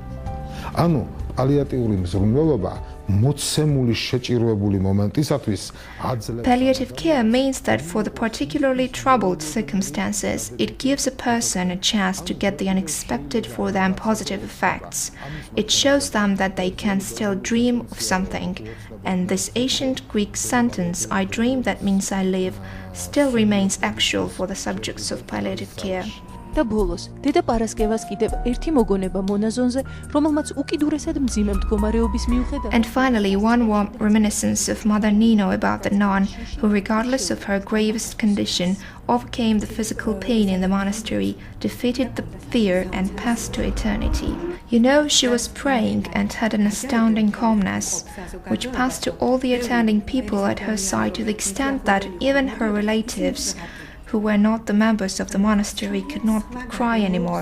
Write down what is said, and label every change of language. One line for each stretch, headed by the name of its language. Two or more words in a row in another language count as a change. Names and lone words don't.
English: Palliative care means that for the particularly troubled circumstances, it gives a person a chance to get the unexpected for them positive effects. It shows them that they can still dream of something, and this ancient Greek sentence, "I dream, that means I live," still remains actual for the subjects of palliative care.
Georgian: და ბოლოს, დედა პარასკევას კიდევ ერთი მოგონება მონაზონზე, რომელმაც უკიდურესად მძიმე მდგომარეობის მიუხედავად.
English: And finally, one warm reminiscence of Mother Nino about the nun who, regardless of her gravest condition, overcame the physical pain in the monastery, defeated the fear, and passed to eternity. You know, she was praying and had an astounding calmness, which passed to all the attending people at her side to the extent that even her relatives, who were not the members of the monastery, could not cry anymore.